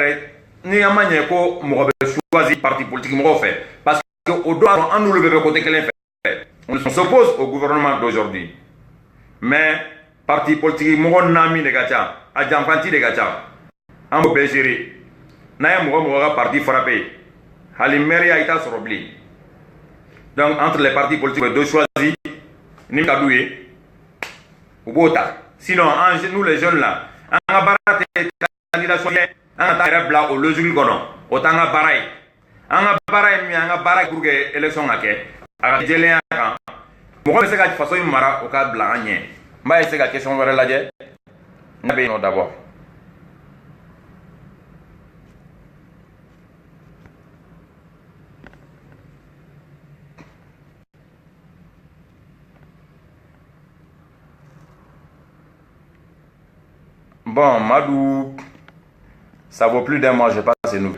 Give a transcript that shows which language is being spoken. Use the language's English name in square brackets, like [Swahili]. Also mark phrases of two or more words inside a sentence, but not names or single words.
[Bambara] yɛrɛ ni an ma ɲɛ ko mɔgɔ bɛ [French] choisir parti politique [Bambara] mɔgɔw fɛ [French] parce que [Bambara] o don an n'olu bɛɛ bɛ côté kelen fɛ [French] on s'oppose au gouvernement d'aujourd'hui mais parti politique [Bambara] mɔgɔ naani de ka ca a janfanti de ka ca an b'o bɛɛ gérer n'a ye mɔgɔ mɔgɔ ka [French] parti frappé [Bambara] hali maire i t'a sɔrɔ bilen [French] donc entre les partis politiques on doit choisir [Bambara] ni ka d'u ye u b'o ta [French] sinon nous les jeunes là [Bambara] an ka baara tɛ candidature ye an ka taa yɛrɛ bila o logique kɔnɔ o t'an ka baara ye an ka baara ye min ye an ka baara [French] pour que élection [Bambara] ka kɛ a ka jɛlenya kan mɔgɔ bɛ se ka faso in mara o k'a bila an ɲɛ n b'a essayer ka question wɛrɛ lajɛ n'a bɛ yen nɔ d'abord. [French] Bon, Madou, ça vaut plus d'un mois, je passe ces nouvelles.